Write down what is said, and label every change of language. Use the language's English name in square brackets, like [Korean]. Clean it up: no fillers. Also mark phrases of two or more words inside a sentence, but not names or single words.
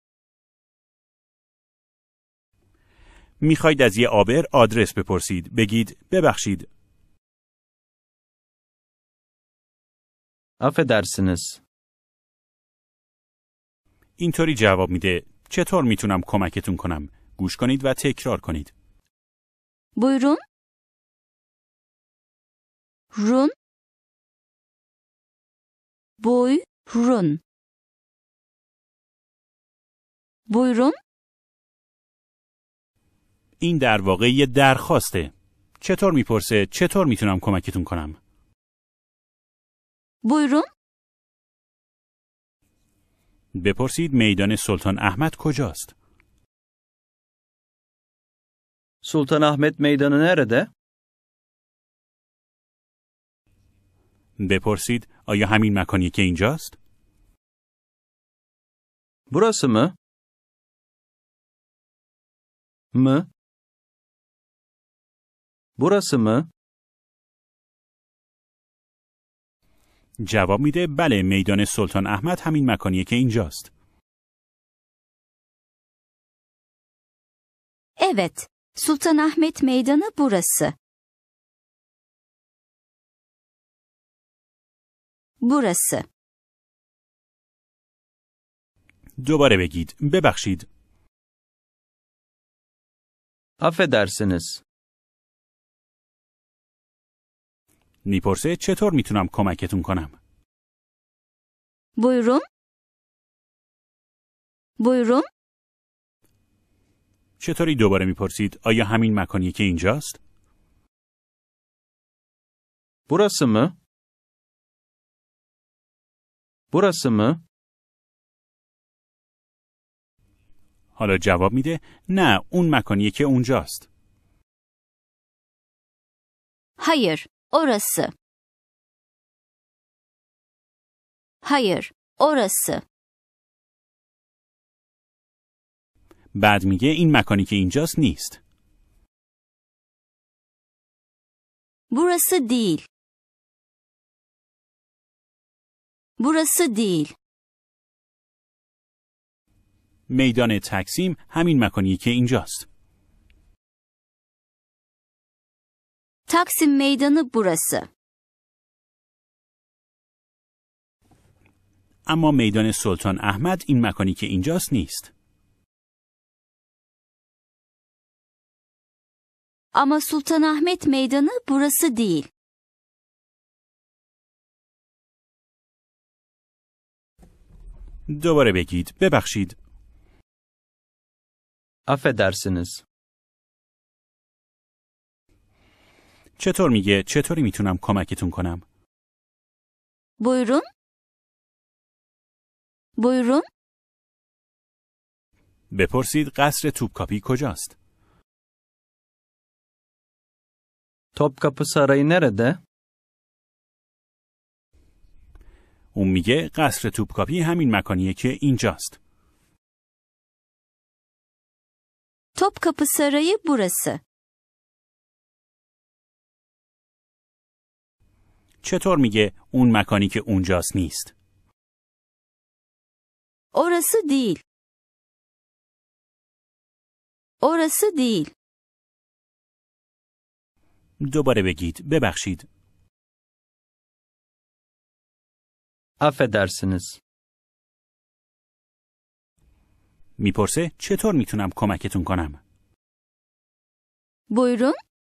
[Persian] میخواید از یه آبر آدرس بپرسید. بگید ببخشید. [Turkish] Affedersiniz. [Persian] اینطوری جواب میده چطور میتونم کمکتون کنم؟ گوش کنید و تکرار کنید. [Turkish] Buyurun. Run. Buyurun. Buyurun. [Persian] این در واقع یه درخواسته. چطور میپرسه چطور میتونم کمکتون کنم؟ [Turkish] Buyurun. [Persian] بپرسید میدان سلطان احمد کجاست؟ [Turkish] Sultanahmet Meydanı nerede? [Persian] بپرسید آیا همین مکانیه که اینجاست؟ [Turkish] Burası mı? Mı? Burası mı? [Persian] جواب میده بله میدان سلطان احمد همین مکانیه که اینجاست. [Turkish] Evet, Sultanahmet Meydanı burası. Burası. [Persian] دوباره بگید ببخشید. [Turkish] Affedersiniz. [Persian] میپرسه چطور میتونم کمکتون کنم؟ [Turkish] Buyurun. Buyurun. [Persian] چطوری دوباره میپرسید آیا همین مکانیه که اینجاست؟ [Turkish] Burası mı? Burası mı? [Persian] حالا جواب میده نه اون مکانیه که اونجاست. [Turkish] Hayır, orası. Hayır, orası. [Persian] بعد میگه این مکانی که اینجاست نیست. [Turkish] Burası değil. Burası değil. [Persian] میدان تکسیم همین مکانیه که اینجاست. [Turkish] Taksim Meydanı burası. [Persian] اما میدان سلطان احمد این مکانی که اینجاست نیست. [Turkish] Ama Sultanahmet Meydanı burası değil. [Persian] دوباره بگید ببخشید. [Turkish] Affedersiniz. [Persian] چطور میگه چطوری میتونم کمکتون کنم؟ [Turkish] Buyurun. Buyurun. [Persian] بپرسید قصر توپکاپی کجاست؟ [Turkish] Topkapı Sarayı nerede? [Persian] اون میگه قصر توپکاپی همین مکانیه که اینجاست. [Turkish] Topkapı Sarayı burası. [Persian] چطور میگه اون مکانی که اونجاست نیست؟ [Turkish] Orası değil. Orası değil. [Persian] دوباره بگید ببخشید. [Turkish] Affedersiniz. [Persian] میپرسه چطور میتونم کمکتون کنم؟ [Turkish] Buyurun.